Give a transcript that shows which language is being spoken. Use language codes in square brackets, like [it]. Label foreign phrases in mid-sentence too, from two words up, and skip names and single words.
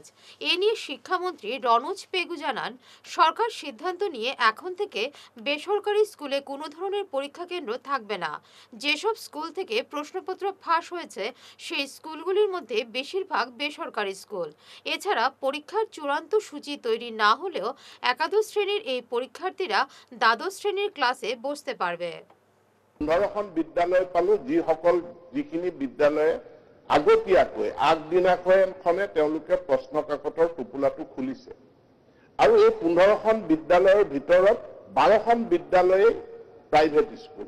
[bn] এ নিয়ে শিক্ষামন্ত্রী রনোজ পেগু জানান, সরকার সিদ্ধান্ত নিয়ে এখন থেকে বেসরকারি স্কুলে কোনো ধরনের পরীক্ষা কেন্দ্র থাকবে না। যেসব স্কুল থেকে প্রশ্নপত্র ফাঁস হয়েছে সেই স্কুলগুলির মধ্যে বেশিরভাগ বেসরকারি স্কুল। এছাড়া পরীক্ষার চূড়ান্ত সূচি তৈরি না হলেও একাদশ শ্রেণীর এই পরীক্ষার্থীরা দ্বাদশ শ্রেণীর ক্লাসে বসতে পারবে। [as] 15খন বিদ্যালয় পালো, যিখিনি বিদ্যালয়ে আগতীয়াকৈ আগদিনাখনে তেওঁলোকে প্ৰশ্ন কাকতৰ টোপোলাটো খুলিছে, আৰু এই 15খন বিদ্যালয়ৰ ভিতৰত 12খন বিদ্যালয়ে [en] private school.